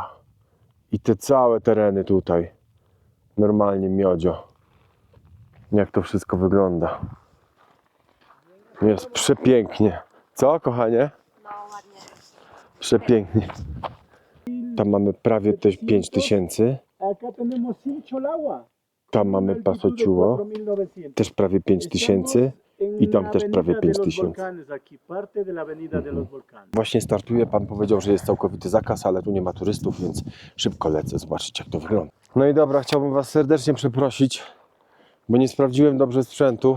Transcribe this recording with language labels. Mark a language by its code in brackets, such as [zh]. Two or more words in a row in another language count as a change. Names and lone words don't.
[pl] I te całe tereny tutaj, normalnie miodzio. Jak to wszystko wygląda. Jest przepięknie. Co, kochanie? No ładnie. Przepięknie. Tam mamy prawie też 5000. [es] Acá tenemos Cincho Lagua. [pl] Tam mamy Pasociuło, 4900. też prawie 5000. I tam też prawie 5000. Właśnie startuje, pan powiedział, że jest całkowity zakaz, ale tu nie ma turystów, więc szybko lecę zobaczyć jak to wygląda. No i dobra, chciałbym was serdecznie przeprosić, bo nie sprawdziłem dobrze sprzętu.